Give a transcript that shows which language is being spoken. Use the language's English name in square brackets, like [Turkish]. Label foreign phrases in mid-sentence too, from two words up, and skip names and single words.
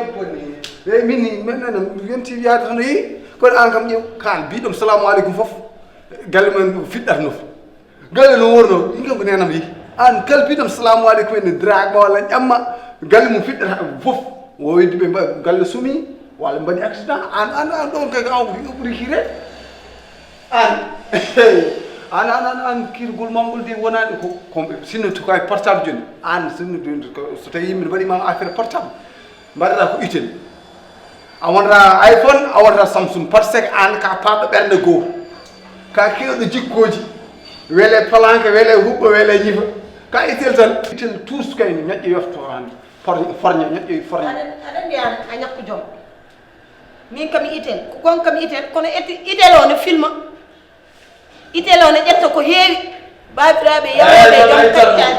[Fula] eyyi min minen yonti yaade tan yeehi kono an kam ƴew kan mbiɗom [Arabic] salamu aleykum [Fula] foof galle men fiɗɗata nof galle no worno ɗin kam ko nenam yeehi an kala mbiɗom [Arabic] salamu aleykum [Fula] ene dragma walla ƴamma galle mum fiɗɗata foof o weddi ɓe galle sumi walla mbaɗi accident an ɗon kay an ɓuuri hiire an kirgol mamgol de wonani ko sinno to kay portable joni an sinno so tawi yimɓe mbaɗima [French] affaire portable [Fula] mbaɗata ko itel a wonata iPhone a wonata Samsung [French] par ce que [Fula] an ka paɗɗo ɓerde goo ka kewɗo jikkoji weele palanque weele huɓɓa weele ñifa ka itel tan itel tous kayni ñoƴƴo yofto hande forña ñoƴƴo forña aɗa mbiya a ñakku joom min kam itel ko gon kam itel kono itel o ne filma itel o ne ƴetta ko heewi babiraɓe yawoɓe jom taccade